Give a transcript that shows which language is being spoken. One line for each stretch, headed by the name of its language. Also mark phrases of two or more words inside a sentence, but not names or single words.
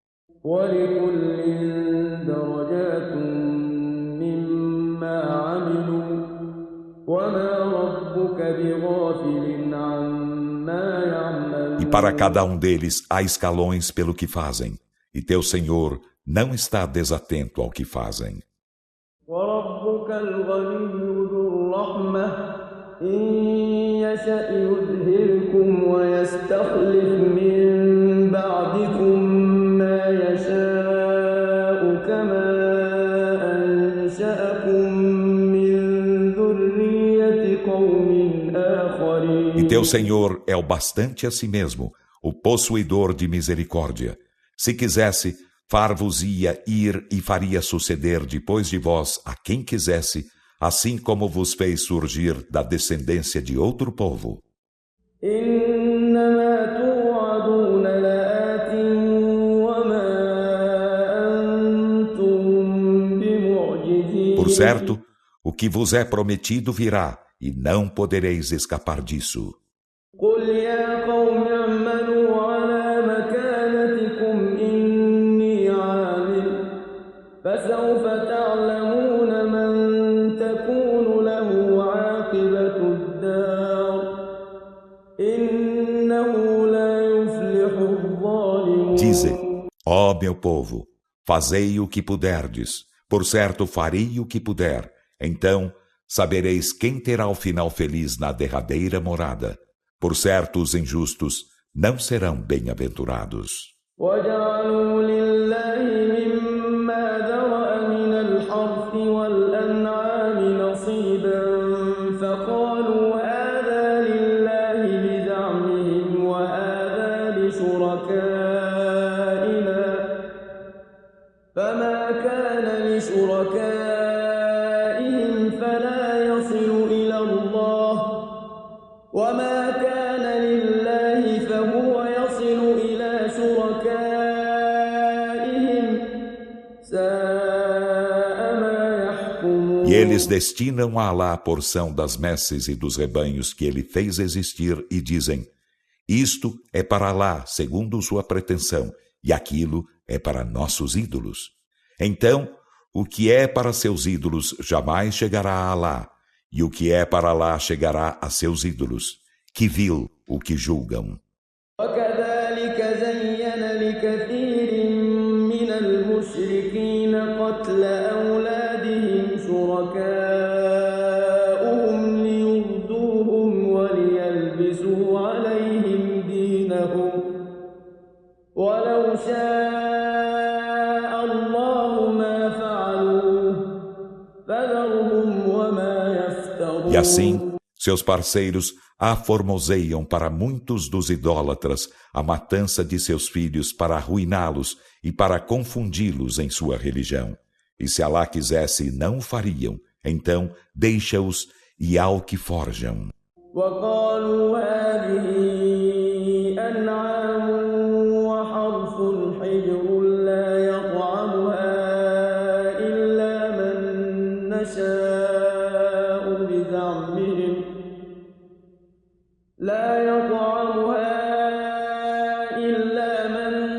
Portuguese: E para cada um deles há escalões pelo que fazem, e teu Senhor não está desatento ao que fazem.
Arabic: وربك الغني ذو الرحمة إن يشأ يذهبكم ويستخلف من بعدكم ما يشاء كما أنشأكم من ذرية قوم آخرين.
Portuguese: E teu Senhor é o bastante a si mesmo, o possuidor de misericórdia. Se quisesse, far-vos-ia ir e faria suceder depois de vós a quem quisesse, assim como vos fez surgir da descendência de outro povo.
Arabic: إنما توعدون لآت وما أنتم بمعجزين.
Portuguese: Por certo, o que vos é prometido virá, e não podereis escapar disso.
Arabic: قل يا قوم اعملوا على مكانتكم إني عامل فسوف تعلمون من تكون له عاقبة الدار إنه لا يفلح الظالمون.
Portuguese: Dize, ó meu povo, fazei o que puderdes, por certo farei o que puder, então sabereis quem terá o final feliz na derradeira morada. Por certo, os injustos não serão bem-aventurados.
Arabic: وجعلوا لله مما ذرأ من الحرث والأنعام نصيبا فقالوا هذا لله بزعمهم وهذا لشركائنا فما كان لشركائهم فلا يصل إلى الله وما كان لله فهو يصل إلى شركائهم ساء ما يحكمون.
Portuguese: E eles destinam a Alá a porção das messes e dos rebanhos que ele fez existir e dizem, isto é para Alá, segundo sua pretensão, e aquilo é para nossos ídolos. Então, o que é para seus ídolos jamais chegará a Alá, e o que é para Alá chegará a seus ídolos. Que vil o que julgam.
Arabic: وكذلك زين لكثير من المشركين قتل أولادهم شركاؤهم ليردوهم وليلبسوا عليهم دينهم ولو شاء الله ما فعلوه فذرهم وما يفترون.
Portuguese: E assim, seus parceiros aformoseiam para muitos dos idólatras a matança de seus filhos para arruiná-los e para confundi-los em sua religião. E se Alá quisesse, não o fariam. Então, deixa-os e ao que forjam.
Arabic: وقالوا هذه أنعام وحرث حجر لا يطعمها إلا من نشاء بزعمهم لا يطعمها إلا من